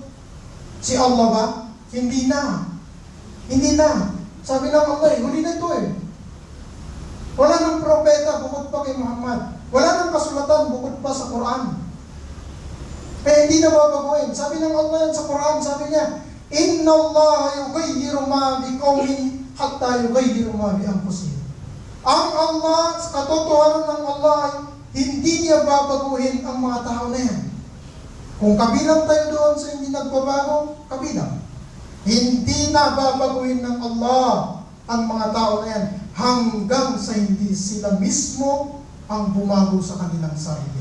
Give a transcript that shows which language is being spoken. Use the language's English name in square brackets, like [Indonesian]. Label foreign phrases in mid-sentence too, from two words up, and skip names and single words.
[Filipino] Si Allah ba? Hindi na. Hindi na. Sabi ng Allah, huli na ito eh. Wala nang propeta bukod pa kay Muhammad. Wala nang kasulatan bukod pa sa Quran. Kaya hindi na babaguhin. Sabi ng Allah yan sa Quran, sabi niya, [Arabic] إن الله يغير ما بقوم حتى يغيروا ما بأنفسهم. [Filipino] Ang Allah, sa katotohanan ng Allah, hindi niya babaguhin ang mga tao na yan. Kung kabilang tayo doon sa hindi nagbabago, kabilang. Hindi na babaguhin ng Allah ang mga tao na yan hanggang sa hindi sila mismo ang bumago sa kanilang sarili.